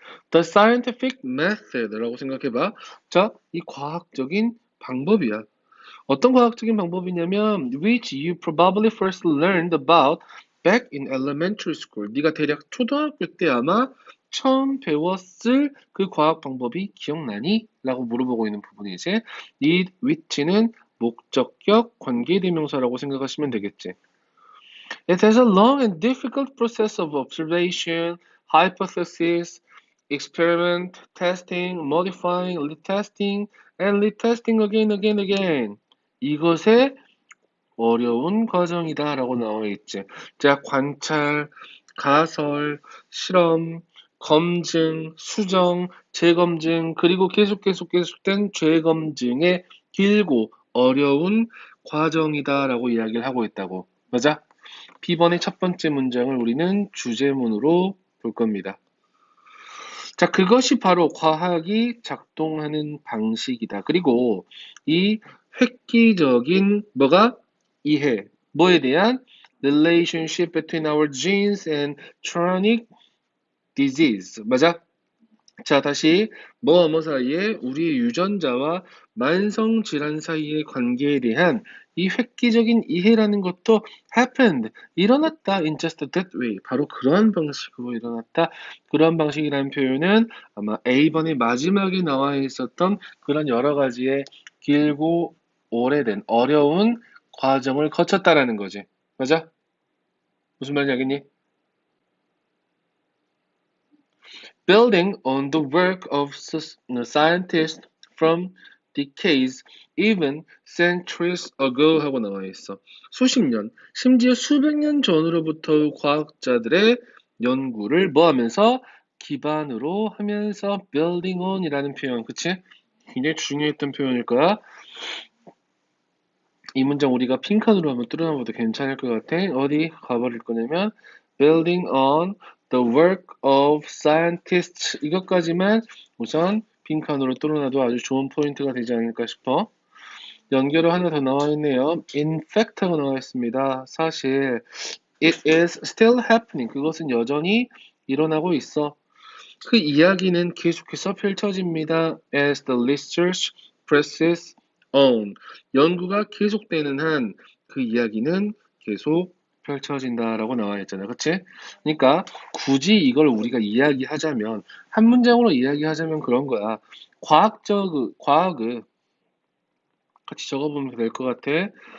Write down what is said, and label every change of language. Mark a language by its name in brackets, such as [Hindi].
[English] The scientific method라고 [Korean] 생각해봐. 자, 이 과학적인 방법이야. 어떤 과학적인 방법이냐면 [English] which you probably first learned about back in elementary school. [Korean] 네가 대략 초등학교 때 아마 처음 배웠을 그 과학 방법이 기억나니? 라고 물어보고 있는 부분이지. 이 which는 목적격 관계대명사라고 생각하시면 되겠지. [English] It has a long and difficult process of observation, hypothesis, experiment, testing, modifying, retesting, and retesting again. [Korean] 이것의 어려운 과정이다 라고 나와 있지. 자, 관찰, 가설, 실험, 검증, 수정, 재검증, 그리고 계속된 재검증의 길고 어려운 과정이다 라고 이야기를 하고 있다고. 맞아? B번의 첫 번째 문장을 우리는 주제문으로 볼 겁니다. 자, 그것이 바로 과학이 작동하는 방식이다. 그리고 이 획기적인 이해, 뭐에 대한 [English] relationship between our genes and chronic disease. [Korean] 맞아? 자, 다시 뭐뭐 사이에 우리 유전자와 만성 질환 사이의 관계에 대한 이 획기적인 이해라는 것도 happened, 일어났다 [English] in just that way. [Korean] 바로 그러한 방식으로 일어났다. 그러한 방식이라는 표현은 아마 A번의 마지막에 나와 있었던 그런 여러 가지의 길고 오래된 어려운 과정을 거쳤다라는 거지. 맞아? 무슨 말인지 알겠니? [English] Building on the work of scientists from decades, even centuries ago [Korean] 하고 나와 있어. 수십 년, 심지어 수백 년 전으로부터 과학자들의 연구를 뭐 하면서? 기반으로 하면서 building on 이라는 표현, 그치? 굉장히 중요했던 표현일 거야. 이 문장 우리가 핑크으로 한번 뚫어놔봐도 괜찮을 것 같아. 어디 가버릴 거냐면 [English] building on the work of scientists [Korean] 이것까지만 우선 핑크으로 뚫어놔도 아주 좋은 포인트가 되지 않을까 싶어. 연결어 하나 더 나와 있네요. [English] In fact [Korean] 하고 나와 있습니다. 사실 [English] it is still happening. [Korean] 그것은 여전히 일어나고 있어. 그 이야기는 계속해서 펼쳐집니다. [English] As the research presses on. [Korean] 연구가 계속되는 한 그 이야기는 계속 펼쳐진다라고 나와 있잖아. 그치? 그러니까 굳이 이걸 우리가 이야기하자면 한 문장으로 이야기하자면 그런 거야. 과학의 같이 적어보면 될 것 같아.